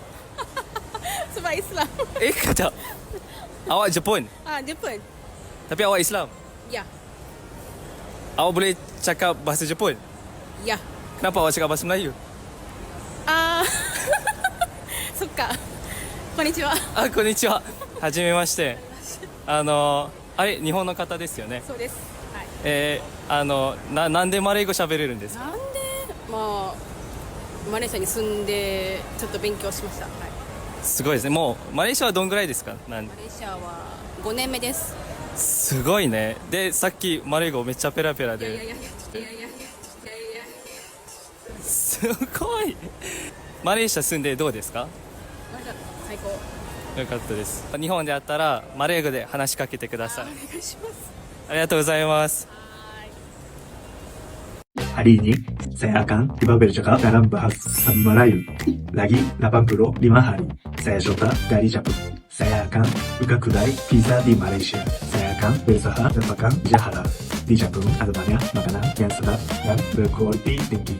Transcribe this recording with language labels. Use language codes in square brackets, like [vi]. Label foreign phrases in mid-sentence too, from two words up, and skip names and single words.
[ms] Sebab Islam. Kejap. Awak Jepun, Jepun. tapi awak Islam. Ya. Awak boleh cakap bahasa Jepun? Ya. Kenapa awak cakap bahasa Melayu? Suka. [ja] Konnichiwa. こんにちは。はじめまして. あれ、日本の方ですよね。そうです。はい。なんでマレー語喋れるんですか？なんで、マレーシアに住んでちょっと勉強しました。はい。すごいですね。もうマレーシアはどんぐらいですか？マレーシアは5年目です。すごいね。で、さっきマレー語めっちゃペラペラで。いやいやいやいやいやいやいやいや。すごい。マレーシア住んでどうですか？最高。よかったです。日本であったらマレー語で話しかけてください。お願いします。ありがとうございます。 [ms] Hari ini, saya akan coba bercakap dalam bahasa Melayu. Lagi 85 hari. Saya Shota dari Jepun. Saya akan buka kedai pizza di Malaysia. Saya akan berusaha dan makan pizza halal. Di Jepun ada banyak makanan yang sedap dan berkualitas tinggi.